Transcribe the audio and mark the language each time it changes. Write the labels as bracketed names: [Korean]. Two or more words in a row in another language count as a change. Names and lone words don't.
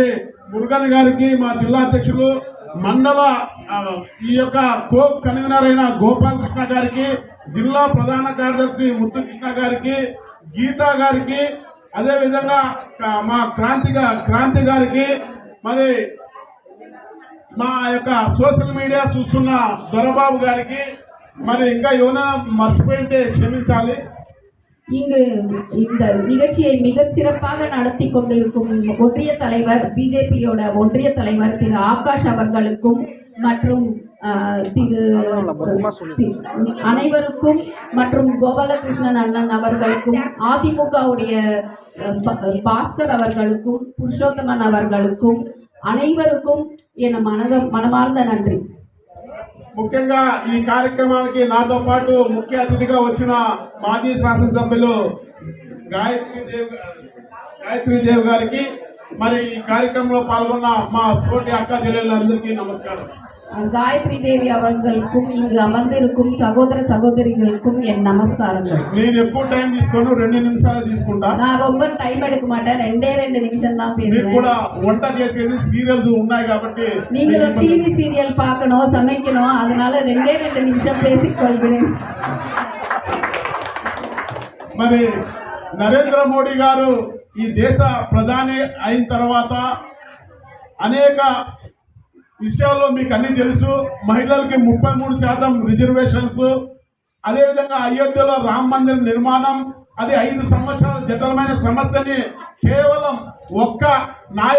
[Telugu] మురుగన్ గారికి, మా జిల్లా అధ్యక్షులు మండల ఈ యొక్క కోక్ కన్వీనర్ అయిన గోపాలకృష్ణ గారికి, జిల్లా ప్రధాన కార్యదర్శి ముత్తుకృష్ణ గారికి, గీతా గారికి, అదేవిధంగా మా క్రాంతి గారికి, మరి మా యొక్క సోషల్ మీడియా చూస్తున్న దొరబాబు గారికి, మరి ఇంకా ఏమైనా మర్చిపోయింటే క్షమించాలి. [Tamil] இங்கு இந்த நிகழ்ச்சியை மிக சிறப்பாக நடத்தி கொண்டிருக்கும் ஒன்றிய தலைவர், பிஜேபியோட ஒன்றிய தலைவர் திரு ஆகாஷ் அவர்களுக்கும் மற்றும் அனைவருக்கும் மற்றும் கோபாலகிருஷ்ணன் அண்ணன் அவர்களுக்கும், அதிமுகவுடைய பாஸ்கர் அவர்களுக்கும், புருஷோத்தமன் அவர்களுக்கும் அனைவருக்கும் என் மனமார்ந்த நன்றி. [Telugu] ముఖ్యంగా ఈ కార్యక్రమానికి నాతో పాటు ముఖ్య అతిథిగా వచ్చిన మాజీ శాసనసభ్యులు గాయత్రీదేవి గారికి, మరి ఈ కార్యక్రమంలో పాల్గొన్న మా తోటి అక్క చెల్లెళ్ళందరికీ నమస్కారం. [Tamil] காயத்ரி தேவி அவர்களுக்கும் இங்கு அமர்ந்திருக்கும் சகோதர சகோதரிகளுக்கும் என் நமஸ்காரங்கள். [Telugu] నేను ఎక్కువ టైం తీసుకోను, 2 నిమిషాలు తీసుకుంటా. [Tamil] நான் ரொம்ப டைம் எடுக்க மாட்டேன், 2 நிமிஷம் தான் பேசுவேன். [Telugu] మీరు కూడా వంట చేసేది సీరియల్స్ ఉన్నాయి కాబట్టి [Tamil] நீங்க டிவி சீரியல் பார்க்கணும், சமைக்கணும், அதனால 2 நிமிஷம் பேசிக் கொள்கிறேன். [Telugu] మరి నరేంద్ర మోడీ గారు ఈ దేశ ప్రధాని అయిన తర్వాత అనేక విషయాల్లో మీకు అన్ని తెలుసు. మహిళలకి 33% రిజర్వేషన్స్, అదేవిధంగా అయోధ్యలో రామ మందిర్ నిర్మాణం, అది 5 సంవత్సరాల జటిలమైన సమస్యని కేవలం ఒక్క న్యాయ